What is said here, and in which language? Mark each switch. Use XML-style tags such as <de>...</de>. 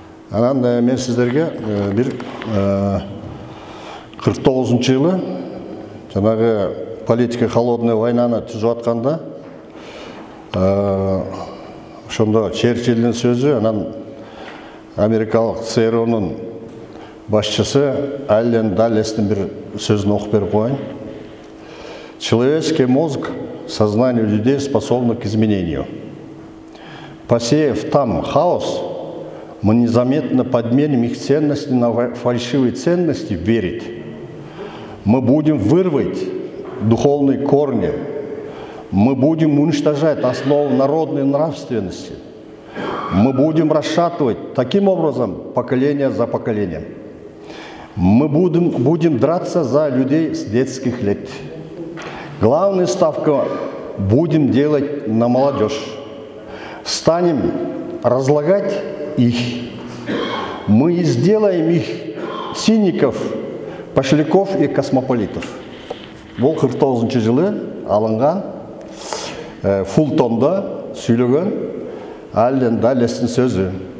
<ky>Анан мен сиздерге бир 49-жылы жанагы политика холодная войнаны түзүп атканда ошондо Черчиллдин сөзү, анан америкалык ЦРУнун башчысы Аллен Даллестин бир сөзүн окуп берип коеюн.</ky> <ru>Человеческий мозг, сознание людей способно к изменению. Посеяв там хаос, мы незаметно подменим их ценности на фальшивые ценности верить. Мы будем вырвать духовные корни. Мы будем уничтожать основу народной нравственности. Мы будем расшатывать таким образом поколение за поколением. Мы будем драться за людей с детских лет. Главную ставку будем делать на молодежь. Станем разлагать их. Мы сделаем их циников, пошляков и космополитов.</ru> <ky>Бул 49 жылы алынган Фултонда сүйлөгөн Аллен Даллестин сөзү.</ky>